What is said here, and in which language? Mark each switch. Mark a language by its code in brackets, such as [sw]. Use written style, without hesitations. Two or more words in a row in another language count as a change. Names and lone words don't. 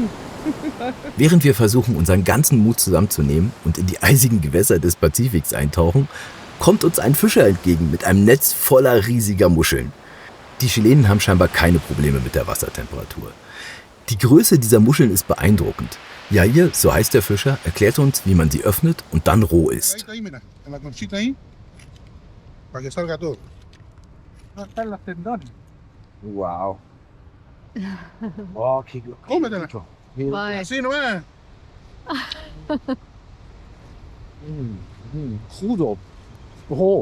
[de] Während wir versuchen, unseren ganzen Mut zusammenzunehmen und in die eisigen Gewässer des Pazifiks eintauchen, kommt uns ein Fischer entgegen mit einem Netz voller riesiger Muscheln. Die Chilenen haben scheinbar keine Probleme mit der Wassertemperatur. Die Größe dieser Muscheln ist beeindruckend. Jair, so heißt der Fischer, erklärt uns, wie man sie öffnet und dann roh isst. Wow. [es] Oh, qué Cómetela. Vai. Así no es. Crudo. Oh.